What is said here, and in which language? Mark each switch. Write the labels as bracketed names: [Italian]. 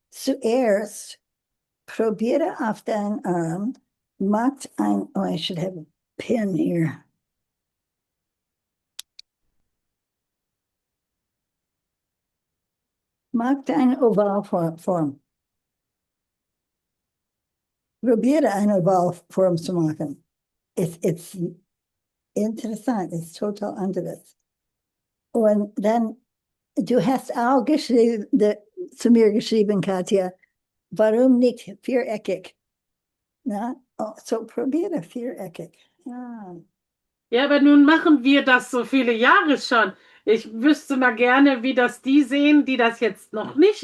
[German] Zuerst probiere auf deinen Arm, macht oh, [English] I should have a pen here. [German] Macht eine Ovalform. Probiere eine Ovalform zu machen. It's interessant, it's total anderes. Und dann, du hast auch zu mir geschrieben, Katja, warum nicht viereckig? Na? Oh, so probiere viereckig. Ja. Ja, aber nun machen wir das so viele Jahre schon. Ich wüsste mal gerne, wie das die sehen, die das jetzt noch nicht.